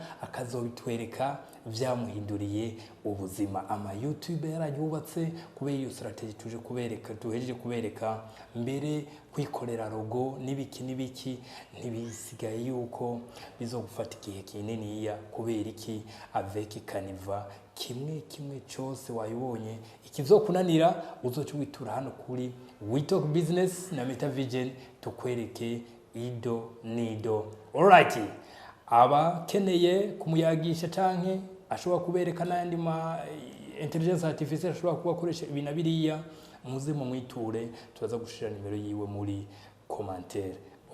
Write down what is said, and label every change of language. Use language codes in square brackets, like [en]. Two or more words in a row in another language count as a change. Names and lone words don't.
[rn] akazobitwereka vyamuhinduriye ubuzima ama YouTube yarayubatse kubera iyo strategy tuhejeje kubereka mbere kwikorera logo nibiki ntibisigaye yuko bizogufata igihe kinini kubera iki avec Canva kimwe cyose wayibonye ikizokunanira uzocuwitura hano kuri Talk Business na Meta Vision tukwereke ido nido. Alright, aba keneye kumuyagisha canke ashobora kubereka n'andi ma [fr] intelligence artificielle [rn] ashobora kubakoresha ibintu biriya muze mu mwiture turaza gushira nimero yiwe muri commentaire.